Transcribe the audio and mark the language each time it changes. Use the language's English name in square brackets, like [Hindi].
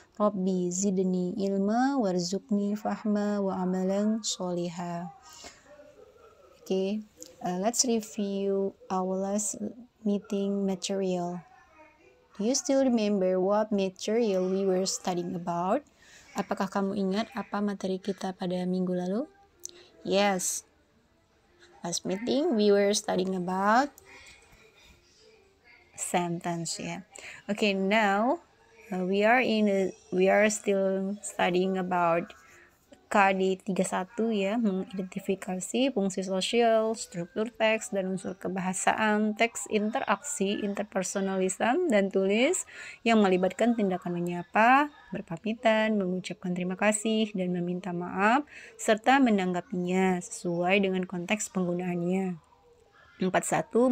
[Arabic] Rabbi zidni ilma warzuqni fahma wa amalan sholiha. [English] Okay, let's review our last meeting material. Do you still remember what material we were studying about? [Indonesian] Apakah kamu ingat apa materi kita pada minggu lalu? [English] Yes. Last meeting we were studying about sentence, yeah. Okay, now we are still studying about KD 31 [Indonesian] ya, mengidentifikasi fungsi sosial, struktur teks dan unsur kebahasaan, teks interaksi, interpersonalisan dan tulis yang melibatkan tindakan menyapa, berpamitan, mengucapkan terima kasih dan meminta maaf serta menanggapinya sesuai dengan konteks penggunaannya. 41.